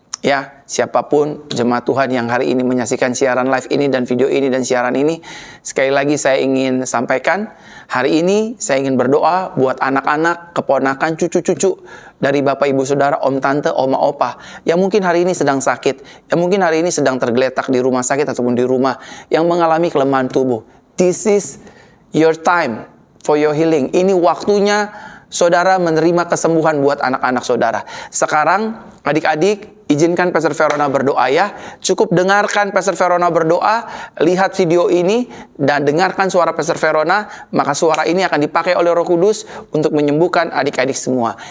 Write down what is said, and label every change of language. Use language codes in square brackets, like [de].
[id] Ya, siapapun jemaat Tuhan yang hari ini menyaksikan siaran live ini dan video ini dan siaran ini, sekali lagi saya ingin sampaikan, hari ini saya ingin berdoa buat anak-anak, keponakan, cucu-cucu dari Bapak Ibu Saudara, Om Tante, Oma Opa, yang mungkin hari ini sedang sakit, yang mungkin hari ini sedang tergeletak di rumah sakit ataupun di rumah, yang mengalami kelemahan tubuh. [en] This is your time for your healing. [id] Ini waktunya saudara menerima kesembuhan buat anak-anak saudara. Sekarang adik-adik, izinkan Pastor Verona berdoa ya. Cukup dengarkan Pastor Verona berdoa, lihat video ini, dan dengarkan suara Pastor Verona, maka suara ini akan dipakai oleh Roh Kudus untuk menyembuhkan adik-adik semua.